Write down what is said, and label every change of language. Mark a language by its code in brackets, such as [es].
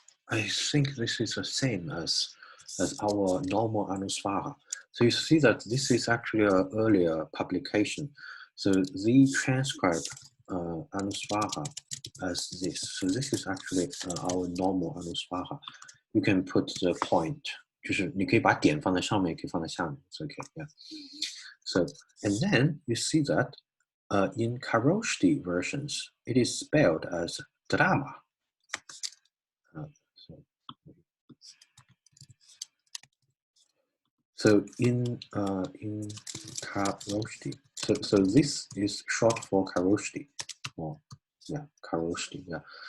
[en] I think this is the same as our normal Anusvara. So you see that this is actually an earlier publication. So they transcribe Anusvara as this. So this is actually our normal Anusvara. You can put the point. [zh] 就是你可以把点放在上面，也可以放在下面。 [en] It's okay, yeah. So and then you see that in Kharoshthi versions, it is spelled as drama. So in Kharoshthi, so this is short for Kharoshthi, or yeah, Kharoshthi, yeah.